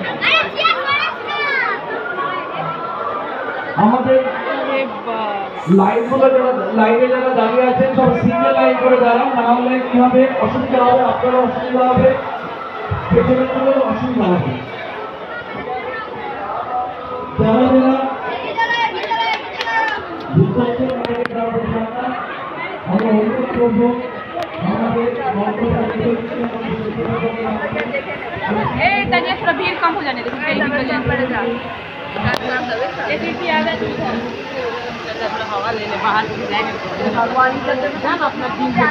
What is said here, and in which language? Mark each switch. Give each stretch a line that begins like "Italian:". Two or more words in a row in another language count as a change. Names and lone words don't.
Bangla: আমাদের লাইনে যারা দাঁড়িয়ে আছেন সব সিঙ্গেল লাইন করে দাঁড়ান, না হলে কি হবে, অসুবিধা হবে, আপনারও অসুবিধা হবে, পেছনের গুলোর অসুবিধা হবে। যারা যারা আমরা অনুরোধ করবো আমাদের
Hindi: तानिया थोड़ा भीड़ कम हो जाने दो, हवा ले ले बाहर भगवान अपना दिन